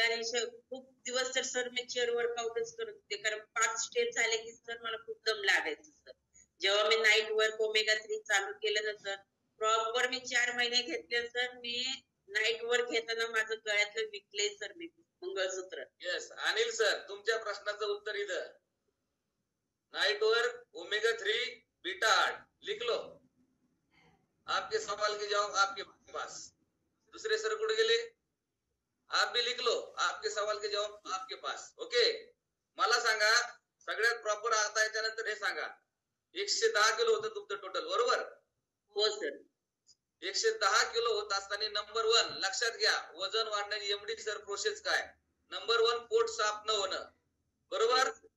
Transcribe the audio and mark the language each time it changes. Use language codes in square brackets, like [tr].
[mr] आणि खूप दिवस तर सर मी चेअर वर्कआउटच करत होते, कारण 5 स्टेप झाले की सर मला खूप दम लागायचं सर. जेव्हा मी नाईट वर्क ओमेगा 3 चालू केलं ना सर, प्रॉपर मी 4 महिने घेतले सर. मी नाईट वर्क घेताना माझं गळ्यातलं विकले सर मी मंगळसूत्र. येस अनिल सर, तुमच्या प्रश्नाचं उत्तर इथं. [hi] नाइट वर्क, ओमेगा 3, बीटा 8 लिख लो. आपके सवाल के जवाब आपके पास. [mr] दुसरे सर कुठे गेले? [hi] आप भी लिख लो. आपके सवाल के जवाब आपके पास. [en] Okay. [mr] मला सांगा, सगळ्यात प्रॉपर आता याच्यानंतर हे सांगा, 110 किलो होतं तुमचं टोटल, बरोबर? हो सर. 110 किलो होत असताना नंबर 1 लक्षात घ्या, वजन वाढण्याची एमडी सर प्रोसेस काय? नंबर 1 पोट साफ न होणं, बरोबर?